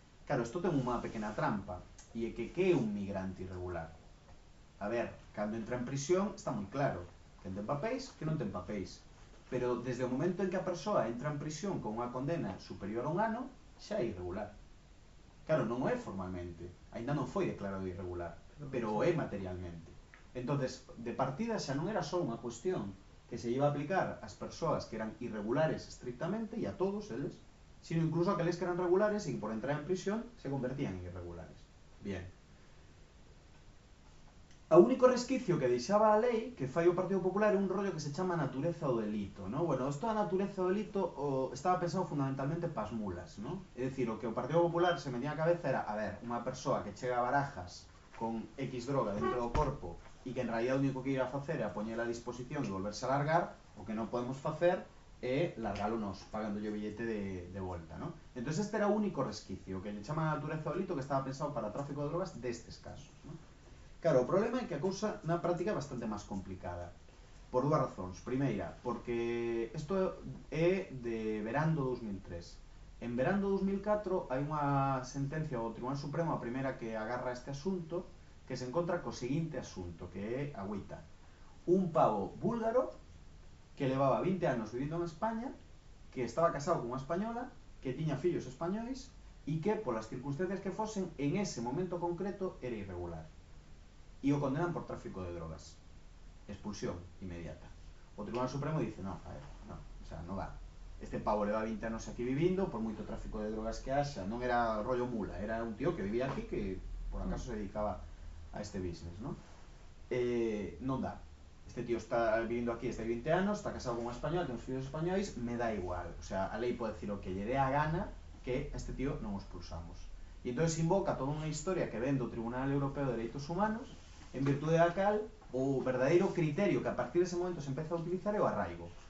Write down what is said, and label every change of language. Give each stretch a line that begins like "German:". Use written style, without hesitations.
Galician: Claro, isto ten unha pequena trampa, e é que é un migrante irregular? A ver, cando entra en prisión, está moi claro que ten papéis, que non ten papéis. Pero desde o momento en que a persoa entra en prisión con unha condena superior a un ano, xa é irregular. Claro, non o é formalmente, ainda non foi declarado irregular, pero o é materialmente. Entón, de partida xa non era só unha cuestión que se iba a aplicar ás persoas que eran irregulares estrictamente e a todos eles,
Spanish: sino incluso aquellos que eran regulares y que por entrar en prisión se convertían en irregulares. Bien.
Galician: O único resquicio que deixaba a lei, que fai o Partido Popular, é un rollo que se chama natureza do delito, ¿no? Bueno, isto da natureza do delito estaba pensado fundamentalmente pas mulas, ¿no? É dicir, o que o Partido Popular se metía a cabeza era, a ver, unha persoa que chega a Barajas con X droga dentro do corpo e que en realidad o único que ira a facer é a poñer a disposición e volverse a largar, o que non podemos facer é largalo nos, pagándolle o billete de volta, ¿no? Entón, este era o único resquicio que le chama a natureza do delito que estaba pensado para tráfico de drogas destes casos, ¿no? Claro, o problema é que a cousa na práctica é bastante máis complicada. Por dúas razóns. Primeira, porque isto é de verán do 2003. En verán do 2004 hai unha sentencia do Tribunal Supremo, a primeira que agarra este asunto, que se encontra co seguinte asunto, que é agüita. Un pavo búlgaro que levaba 20 anos vivindo en España, que estaba casado con unha española, que tiña fillos españoles e que, polas circunstancias que fosen, en ese momento concreto era irregular. E o condenan por tráfico de drogas. Expulsión inmediata. O Tribunal Supremo
Spanish: dice, no, a ver, no, o sea, no va.
Galician: Este pavo leva 20 anos aquí vivindo, por moito tráfico de drogas que haxa. Non era rollo mula, era un tío que vivía aquí, que por acaso se dedicaba a este business, ¿no? Non dá. Este tío está vivindo aquí desde 20 anos, está casado con unha española, ten fillos españoles, me dá igual. O sea, a lei pode decir o que lle dé a gana que a este tío non o expulsamos. E entón invoca toda unha historia que vende o Tribunal Europeo de Dereitos Humanos, en virtude da cal, o verdadeiro criterio que a partir dese momento se empeza a utilizar é o arraigo.